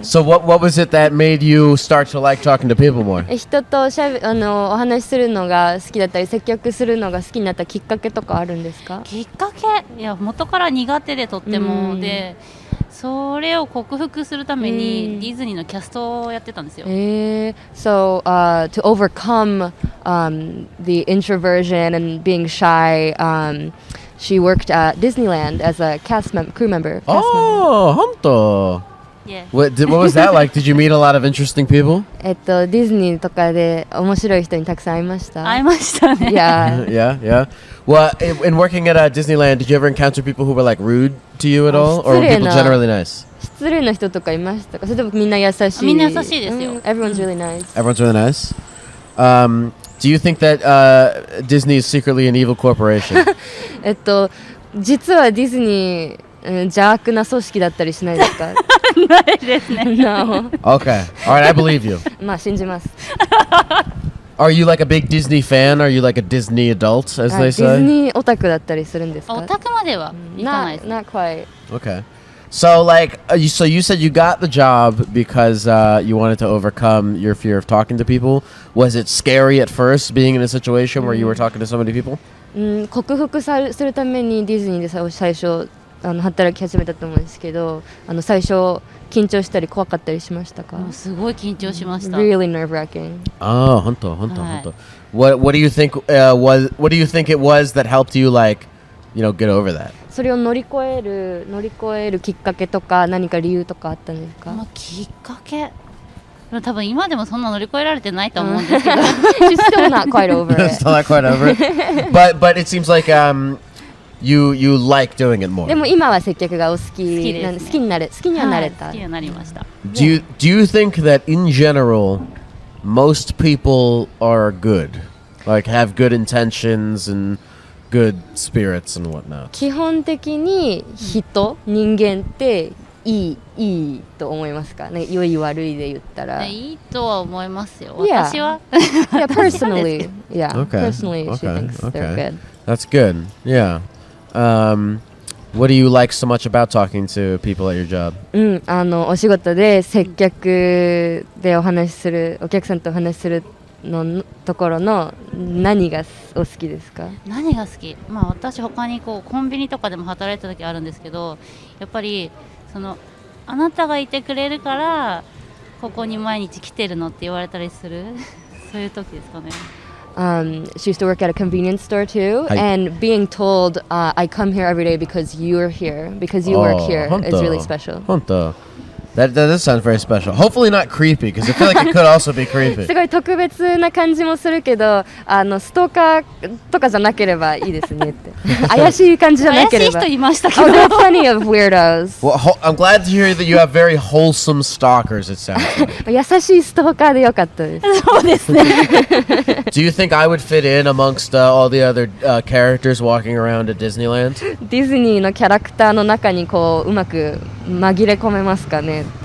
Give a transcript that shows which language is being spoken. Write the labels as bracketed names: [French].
[English] So what was it that made you start to like talking to people more? [Japanese] 人とお話しするのが好きだったり接客するのが好きになったきっかけとかあるんですか？きっかけいや元から苦手でとってもでそれを克服するためにディズニーのキャストをやってたんですよ。 [English] So to overcome the introversion and being shy, she worked at Disneyland as a crew member. Oh, honto. Yeah. What was that like? Did you meet a lot of interesting people? [Japanese] ディズニーとかで面白い人にたくさん会いました。会いましたね。 [English] Yeah. Yeah. Well, in working at Disneyland, did you ever encounter people who were like rude to you at all, or were people generally nice? [Japanese] 失礼な人とかいましたか？それともみんな優しい？みんな優しいですよ。 [English] Everyone's really nice. Everyone's really nice. Do you think that Disney is secretly an evil corporation? [Japanese] 実はディズニー邪悪な組織だったりしないですか？ないですね。 [English] No. Okay. All right, I believe you. [Japanese] まあ信じます。 [English] Are you like a big Disney fan? Are you like a Disney adult, as they [Japanese] ディズ [English] say? [Japanese] ニーオタクだったりするんですか？オタクまではいかないです。 [English] Not quite. Okay. So you said you got the job because you wanted to overcome your fear of talking to people. Was it scary at first being in a situation where you were talking to so many people? [Japanese] 克服するためにディズニーで最初働き始めたと思うんですけど、最初緊張したり怖かったりしましたか？すごい緊張しました。 [English] Really nerve-wracking. Oh, honto. What do you think what do you think it was that helped you get over that? [Japanese] それを乗り越えるきっかけとか何か理由とかあったんですか？きっかけ多分今でもそんな乗り越えられてないと思うんですけど。 [English] She's still not quite over it. Still not quite over it. But it seems like you like doing it more. [Japanese] でも今は接客がお好きなんで好きにはなれた。好きになりました。 [English] Do you think that in general most people are good? Like have good intentions and good spirits and whatnot? [Japanese] 基本的に人間っていいと思いますかね。良い悪いで言ったら。いいとは思いますよ。 [English] Yeah. [Japanese] 私は [English] Yeah, personally. Yeah, Okay. personally she Okay. thinks they're Okay. good. That's good. Yeah. What do you like so much about talking to people at your job? [Japanese] お仕事で接客でお話しする、お客さんとお話しするのところの何がお好きですか？何が好き？まあ私他にこうコンビニとかでも働いた時あるんですけど、やっぱりそのあなたがいてくれるからここに毎日来てるのって言われたりするそういう時ですかね。 [English] She used to work at a convenience store too, and being told, I come here every day because you're here, because you work here is really special. [Japanese] 本当。 [English] That does sound very special. Hopefully not creepy, because I feel like it could also be creepy. [Japanese] すごい特別な感じもするけど、ストーカーとかじゃなければいいですねって。怪しい感じじゃなければ。怪しい人いましたけ [English] Oh, [Japanese] ど。 [English] there are plenty of weirdos. Well, I'm glad to hear that you have very wholesome stalkers, it sounds like. [Japanese] 優しいストーカーでよかったです。そうですね。 [English] Do you think I would fit in amongst all the other characters walking around at Disneyland? [Japanese] ディズニーのキャラクターの中にこううまく紛れ込めますかね。